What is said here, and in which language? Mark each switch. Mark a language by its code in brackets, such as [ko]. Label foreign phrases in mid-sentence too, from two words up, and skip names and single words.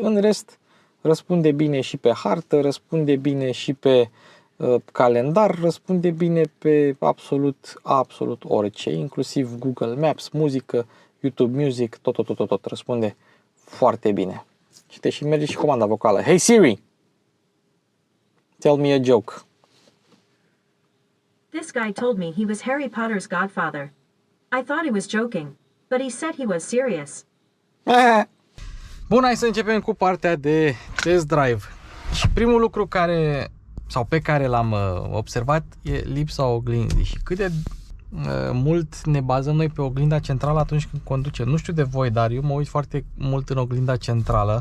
[ro] În rest, răspunde bine și pe hartă, răspunde bine și pe calendar, răspunde bine pe absolut orice, inclusiv Google Maps, muzică, YouTube Music, tot răspunde foarte bine. Și merge și comanda vocală. [en] Hey Siri, tell me a joke. This guy told me he was Harry Potter's godfather. I thought he was joking, but he said he was serious. [ro] Bun, hai să începem cu partea de [en] test drive. [ro] Și primul lucru pe care l-am observat e lipsa oglinzii. Și cât de mult ne bazăm noi pe oglinda centrală atunci când conducem. Nu știu de voi, dar eu mă uit foarte mult în oglinda centrală.